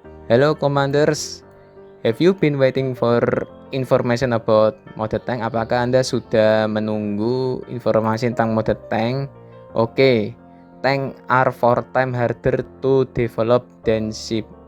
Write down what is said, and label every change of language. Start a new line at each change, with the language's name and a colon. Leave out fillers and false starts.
English: Hello commanders, have you been waiting for information about mode tank?
Indonesian: Apakah Anda sudah menunggu informasi tentang mode tank?
English: Oke, tank are 4 times harder to develop than ship.